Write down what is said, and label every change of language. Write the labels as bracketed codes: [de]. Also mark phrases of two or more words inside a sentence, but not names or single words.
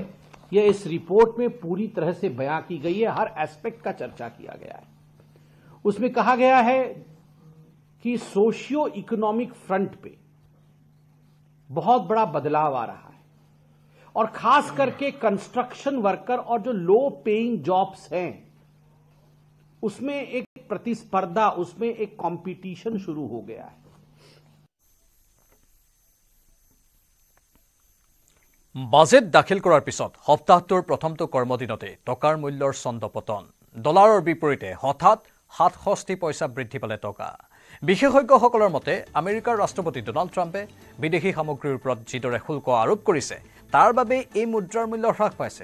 [hi] यह इस रिपोर्ट में पूरी तरह से बयां की गई है हर एस्पेक्ट का चर्चा किया गया है उसमें कहा गया है कि [en] socio economic front [hi] पे बहुत बड़ा बदलाव आ रहा है और खास करके [en] construction worker [hi] और जो [en] low paying jobs [hi] हैं उसमें एक प्रतिस्पर्धा उसमें एक कंपटीशन शुरू हो गया है [as] বাজেট দাখিল কৰাৰ পিছত সপ্তাহটোৰ প্ৰথমটো কৰ্মদিনতে টকাৰ মূল্যৰ চন্দ পতন ডলাৰৰ বিপৰীতে হঠাৎ 67 পইচা বৃদ্ধি পালে টকা বিশেষজ্ঞসকলৰ মতে আমেৰিকাৰ ৰাষ্ট্ৰপতি ডোনাল্ড ট্ৰাম্পে বিদেশী সামগ্ৰীৰ ওপৰত যিদৰে শুল্ক আৰোপ কৰিছে তাৰ বাবে এই মুদ্ৰাৰ মূল্য হ্ৰাস পাইছে।